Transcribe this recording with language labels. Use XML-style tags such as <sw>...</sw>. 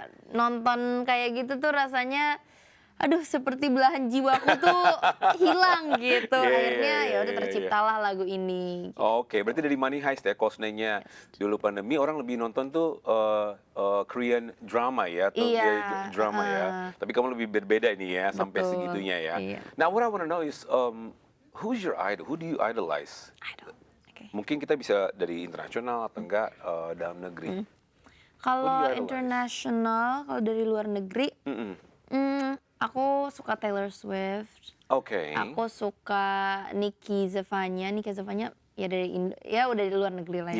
<id>nonton kayak gitu tuh rasanya, aduh seperti belahan jiwaku tuh hilang gitu. Iya, iya, Akhirnya iya, ya udah iya, terciptalah lagu ini. Oke, berarti dari Money Heist ya, cosplay-nya dulu pandemi orang lebih nonton tuh Korean drama ya, atau Iya, drama ya. Tapi kamu lebih berbeda ini ya, sampai Betul, segitunya ya. iya.</id> <en>Now what I wanna know is, who's your idol? Who do you idolize?</en> <id>Aduh, oke. Mungkin kita bisa dari internasional atau enggak dalam negeri. Kalau</id> <en>idolize?</en> <id>internasional, kalau dari luar negeri, aku suka Taylor Swift. Oke. Aku suka Nikki Zevanya ya dari ya udah di luar negeri lah ya.</id>